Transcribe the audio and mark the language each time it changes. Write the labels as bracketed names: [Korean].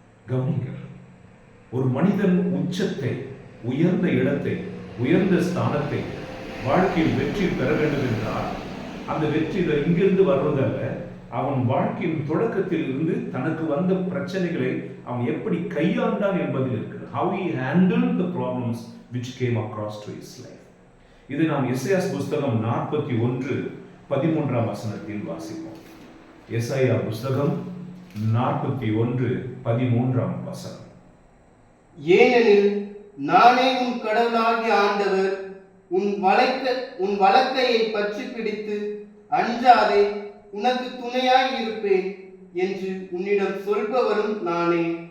[Tamil] கவனிங்கள், ஒரு மனிதன் உச்சத்தை, உயர்ந்த இடத்தை, உயர்ந்த ஸ்தானத்தை வாழ்க்கையில் வெற்றி பெற வேண்டும் என்றால், அந்த வெற்றி இங்கிருந்து வருவதல்ல, அவன் வாழ்க்கையின் தொடக்கத்தில் இருந்து தனக்கு வந்த பிரச்சனைகளை அவன் எப்படி கையாண்டான் என்பதில் இருக்கிறது. [English] How he handled the problems which came across to his life. [Tamil] இது நாம் எசேயா புஸ்தகம் 41:13 வசனத்தில் வாசிப்போம். எசேயா புஸ்தகம் 41:13 வசனம். ஏனெனில் நானே உன் கடவுளாகிய ஆண்டவர், உன் வலக்கையை பற்றி பிடித்து அஞ்சாதே, உனக்கு துணையாய் இருப்பேன் என்று உன்னிடம் சொல்பவரும் நானே.